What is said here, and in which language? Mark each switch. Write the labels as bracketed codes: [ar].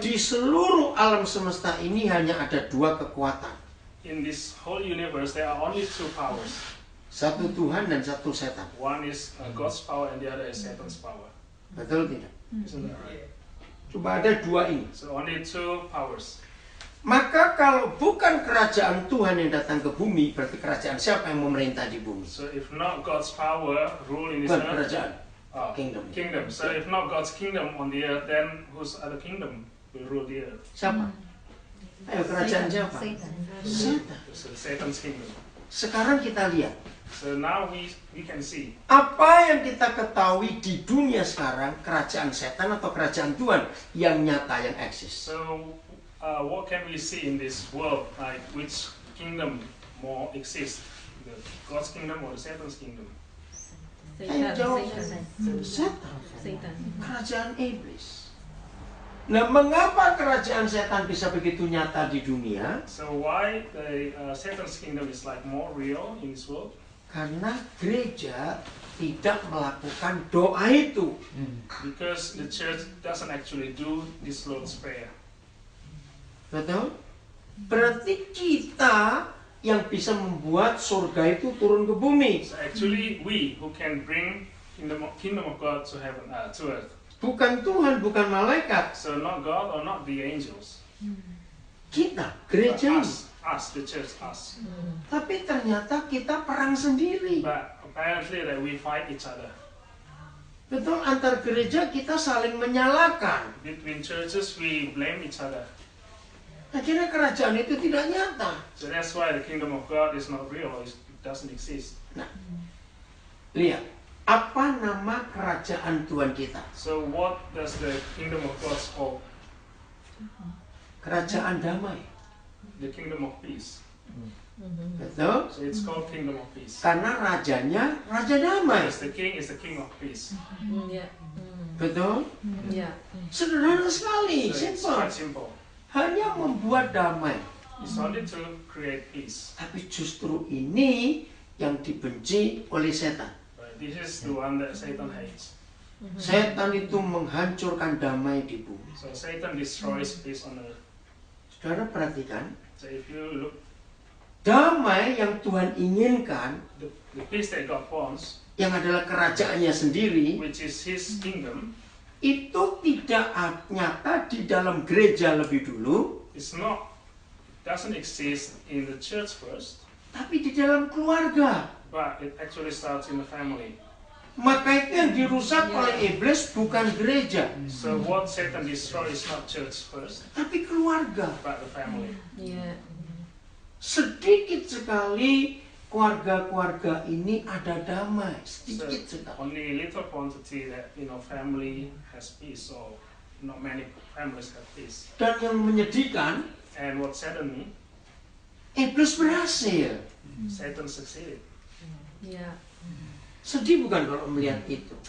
[id] di seluruh alam semesta ini hanya ada dua kekuatan. [en] in this whole universe there are only two powers. [id] Satu Tuhan dan satu setan. [en] One is God's power and the other is Satan's power. [id] Betul tidak? [en] Isn't that right? [id] Coba ada dua ini. [en] So only two powers. [id] Maka kalau bukan kerajaan Tuhan yang datang ke bumi, berarti kerajaan siapa yang memerintah di bumi? [en] So if not God's power rule in this [id] Bukan [en] earth, [id] kerajaan, kingdom. [en] kingdom. So if not God's kingdom on the earth, then whose other kingdom will rule the earth? [id] Siapa? Ayo, kerajaan siapa? [en] Satan. [id] Setan. [en] So Satan's kingdom. [id] Sekarang kita lihat, [en] So now we can see [id] apa yang kita ketahui di dunia sekarang, kerajaan setan atau kerajaan Tuhan yang nyata, yang eksis. [en] So, what can we see in this world? Like, which kingdom more exists? The God's kingdom or the Satan's kingdom? [id] Ayo jawab. [en] Satan. [id] Setan. [en] Satan. [id] Kerajaan iblis. Nah, mengapa kerajaan setan bisa begitu nyata di dunia? [en] So, why the Satan's kingdom is like more real in this world? [id] Karena gereja tidak melakukan doa itu. [en] Because the church doesn't actually do this Lord's Prayer. [id] Betul? Berarti kita yang bisa membuat surga itu turun ke bumi. [en] So, actually, we who can bring kingdom of God to heaven, to earth. [id] Bukan Tuhan, bukan malaikat. [en] So, not God or not the angels. [id] Kita, [en] But [id] gereja ini. [en] us, the church, us. [id] Tapi ternyata kita perang sendiri. [en] But apparently that we fight each other. [id] Betul, antar gereja kita saling menyalahkan. [en] Between churches, we blame each other. [id] Akhirnya kerajaan itu tidak nyata. [en] So that's why the kingdom of God is not real, or it doesn't exist. [id] Nah, lihat. Apa nama kerajaan Tuhan kita? [en] So what does the kingdom of God call? [id] Kerajaan damai. [en] the kingdom of peace. [id] Betul? [en] So it's called kingdom of peace. [id] Karena rajanya raja damai. [en] Because the king is the king of peace. Yeah. [id] Betul? [en] Yeah. [id] Sederhana sekali, [en] So it's simple. quite simple. [id] Hanya membuat damai. [en] It's only to create peace. [id] Tapi justru ini yang dibenci oleh setan. [en] But this is the one that Satan hates. [id] Setan itu menghancurkan damai di bumi. [en] So Satan destroys peace on earth. [id] Saudara perhatikan, [en] So if you look, [id] damai yang Tuhan inginkan, [en] the peace that God wants, [id] yang adalah kerajaannya sendiri, [en] which is His kingdom, [id] itu tidak nyata di dalam gereja lebih dulu, [en] doesn't exist in the church first, [id] tapi di dalam keluarga. [en] but it actually starts in the family. [id] Maka itu yang dirusak oleh iblis bukan gereja, [en] So what Satan destroys is not church first, [id] tapi keluarga. [en] but the family. Yeah. [id] Sedikit sekali keluarga-keluarga ini ada damai, [en] So [id] sedikit sekali. [en] only a little quantity that family has peace, or not many families have peace. [id] Dan yang menyedihkan, [en] And what saddened me, [id] iblis berhasil. [en] Satan succeeded. Yeah. [id] Sedih bukan kalau melihat itu?